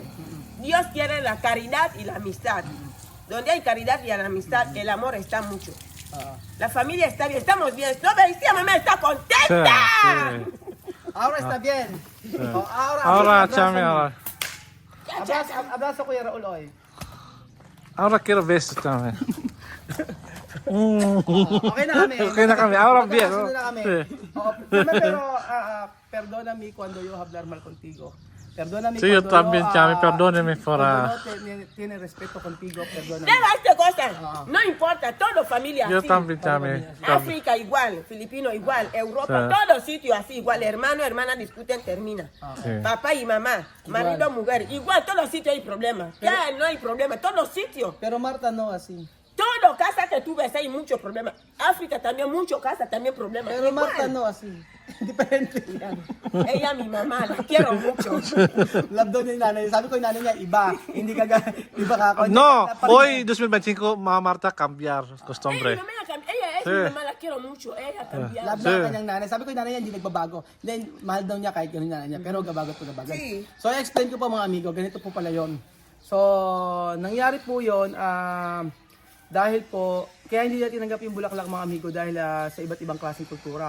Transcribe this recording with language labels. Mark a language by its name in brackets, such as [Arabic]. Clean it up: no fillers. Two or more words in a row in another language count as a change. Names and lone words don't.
[Spanish] Dios quiere la caridad y la amistad. Donde hay caridad y la amistad, el amor está mucho. La familia está bien, estamos bien. ¿No veis? Tía mamá está contenta. Ahora está bien. Ahora, chame, ahora. Abrazo Kuya Raul hoy. Ahora quiero besos, chame. [Filipino] Okay na kami. Okay na kami. [Spanish] Ahora bien. [Filipino] Magkakasunod na kami. [Spanish] Pero perdóname cuando yo hablar mal contigo. Perdóname Sí, yo cuando también, chame, perdóneme por... cuando no tiene respeto contigo, perdóname. Deba esta cosa, no importa, todo familia Yo así. también, chame. África igual, Filipino igual, Europa, todo sitio así, igual, hermano, hermana discuten, termina. Sí. Papá y mamá, marido, mujer, igual, todos sitios hay problemas. Ya no hay problema, todos sitios. Pero Marta no así. Todo casa que tú ves hay muchos problemas. África también, muchos casas también problemas. Pero Igual. Marta no así. Diferente. Ella, mi mamá, la quiero mucho. [Filipino] Love daw niya yung nanay. Sabi ko yung nanay niya, iba. Hindi ka iba ka ako. [Spanish] No, hoy 2025, Mama Marta, cambiar Ella, costumbre. ella es Sí. mi mamá, la quiero mucho. Ella cambió. [Filipino] Love na kanyang nanay. Sabi ko yung nanay niya, hindi nagbabago. Then, mahal daw niya kahit yung nanay niya. Pero gabagot po gabagot. [Spanish] Sí. [Filipino] So, i-explain ko po mga amigo. Ganito po pala yon. So, nangyari po yon dahil po, kaya hindi natin tinanggap yung bulaklak mga amigo dahil sa iba't ibang klaseng kultura.